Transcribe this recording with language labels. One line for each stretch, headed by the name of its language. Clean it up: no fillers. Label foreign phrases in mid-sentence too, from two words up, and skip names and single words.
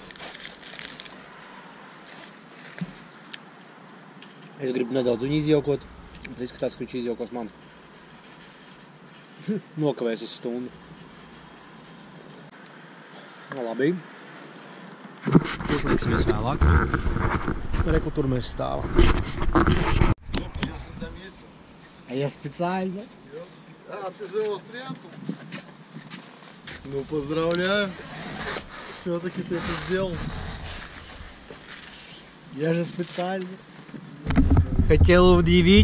Latvian: Es gribu nedaudz viņu izjaukot, bet izskatās, ka viņš izjaukos mani. Nokavēs uz stundu. No, labi. Uzliksimies vēlāk. Reku, tur mēs stāvam.
Russian: А я специально. А, ты же его спрятал? Ну, поздравляю. Все-таки ты это сделал. Я же специально. Хотел удивить.